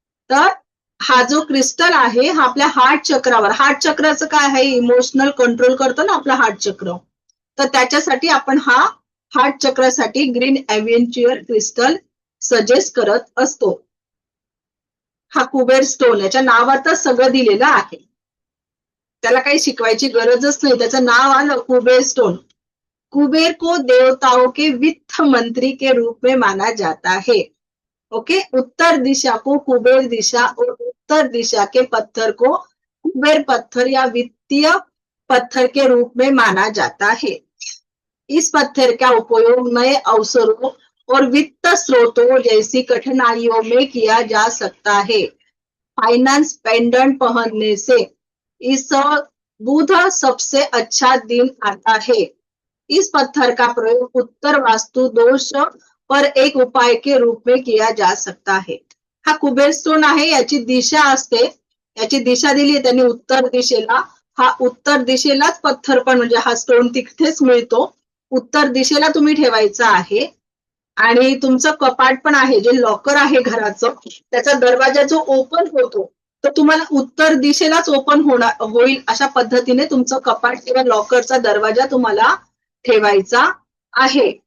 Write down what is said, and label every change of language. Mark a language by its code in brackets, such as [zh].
[mr] तर हा जो क्रिस्टल आहे हा आपल्या हार्ट चक्रावर, हार्ट चक्राचं काय आहे, इमोशनल कंट्रोल करतो ना आपला हार्ट चक्र, तर त्याच्यासाठी आपण हा हार्ट चक्रासाठी ग्रीन एव्हेंच्युअर क्रिस्टल सजेस्ट करत असतो. हा कुबेर स्टोन, याच्या नावातच सगळं दिलेलं आहे, त्याला काही शिकवायची गरजच नाही, त्याचं नाव आलं कुबेर स्टोन. [hi] कुबेर को देवताओं के वित्त मंत्री के रूप में माना जाता है. ओके. उत्तर दिशा को कुबेर दिशा और उत्तर दिशा के पत्थर को कुबेर पत्थर या वित्तीय पत्थर के रूप में माना जाता है. इस पत्थर का उपयोग नए अवसरों और वित्त स्रोतों जैसी कठिनाइयों में किया जा सकता है. फाइनेंस पेंडेंट पहनने से इस बुध सबसे अच्छा दिन आता है. इस पत्थर का प्रयोग उत्तर वास्तु दोष पर एक उपाय के रूप में किया जा सकता है. [mr] हा कुबेर स्टोन आहे, याची दिशा असते, याची दिशा दिली त्यांनी उत्तर दिशेला. हा उत्तर दिशेलाच पत्थर पण म्हणजे हा स्टोन तिथेच मिळतो, उत्तर दिशेला तुम्ही ठेवायचा आहे. आणि तुमचं कपाट पण आहे, जे लॉकर आहे घराचं, त्याचा दरवाजा जो ओपन होतो तर तुम्हाला उत्तर दिशेलाच ओपन होईल अशा पद्धतीने तुमचं कपाट किंवा लॉकरचा दरवाजा तुम्हाला ठेवायचा आहे.